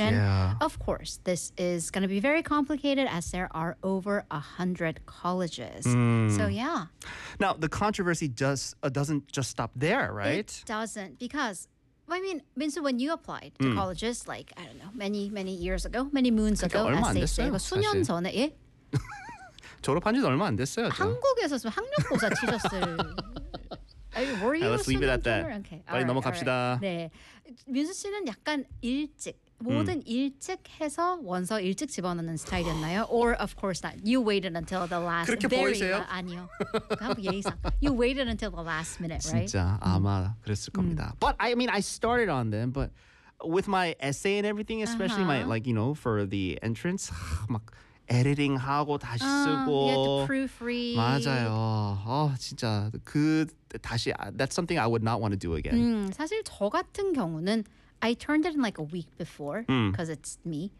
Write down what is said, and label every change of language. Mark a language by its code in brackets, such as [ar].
[en] And of course, this is going to be very complicated as there are over 100 colleges. So yeah. Now, the controversy doesn't just stop there, right? It doesn't, because I mean, Minsoo, when you applied to colleges, like, I don't know, many years ago, many moons ago, as they say, [ko] 수년 전에, 예? 졸업한 지도 얼마 안 됐어요. 저. 한국에서 학력고사 치셨을... [en] Let's leave it at that. Okay. [ko] 빨리 넘어갑시다. 네, 민수 씨는 약간 일찍 모든 일찍 해서 원서 일찍 집어넣는 스타일이었나요? [en] Or of course not. You waited until the last. [ko] 그렇게 보이세요? 아니요. 한국 예의상. [en] You waited until the last minute, right? [ko] 진짜 아마 그랬을 겁니다. [en] But I mean, I started on them, but with my essay and everything, especially my like you know for the entrance, [ko] 막. editing 하고 다시 쓰고 [en] proofread. [ko] 맞아요. 진짜 그 다시 [en] that's something I would not want to do again. [ko] 사실 저 같은 경우는 [en] I turned it in like a week before because it's me.